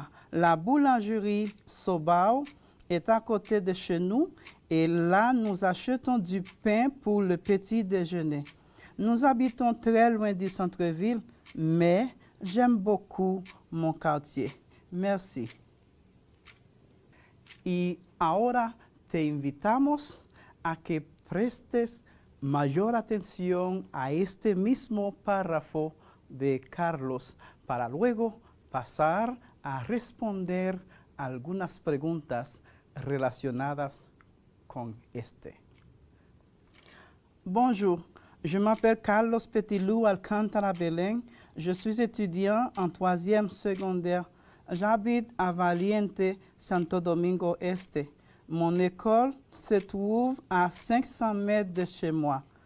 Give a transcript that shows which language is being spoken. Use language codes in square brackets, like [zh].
[fr] La boulangerie Sobao est à côté de chez nous et là nous achetons du pain pour le petit déjeuner. Nous habitons très loin du centre-ville, mais j'aime beaucoup mon quartier. Merci. [es] Y ahora te invitamos a que prestes mayor atención a este mismo párrafo de Carlos para luego pasar a responder algunas preguntas relacionadas con este. [fr] Bonjour, je m'appelle Carlos Petilou Alcántara Belén. Je suis étudiant en 3e secondaire. J'habite à Valiente, Santo Domingo Este. Mon école se trouve à 500 mètres de chez moi.